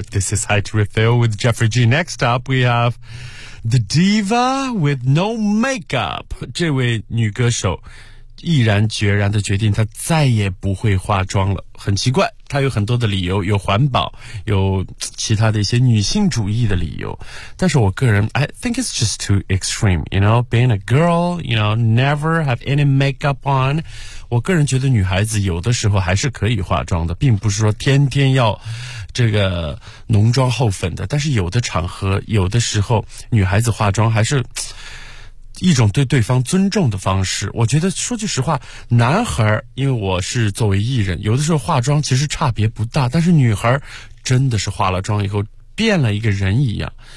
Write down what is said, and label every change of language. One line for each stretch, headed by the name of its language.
English: This is High to Refill with Jeffrey G. Next up, we have The Diva with No Makeup.
Chinese: 这位女歌手毅然决然地决定她再也不会化妆了。很奇怪，她有很多的理由，有环保，有其他的一些女性主义的理由。但是我个人
English: I think it's just too extreme, you know, being a girl, you know, never have any makeup on.
Chinese: 我个人觉得女孩子有的时候还是可以化妆的，并不是说天天要这个浓妆厚粉的，但是有的场合，有的时候女孩子化妆还是一种对对方尊重的方式。我觉得说句实话，男孩，因为我是作为艺人，有的时候化妆其实差别不大，但是女孩真的是化了妆以后变了一个人一样。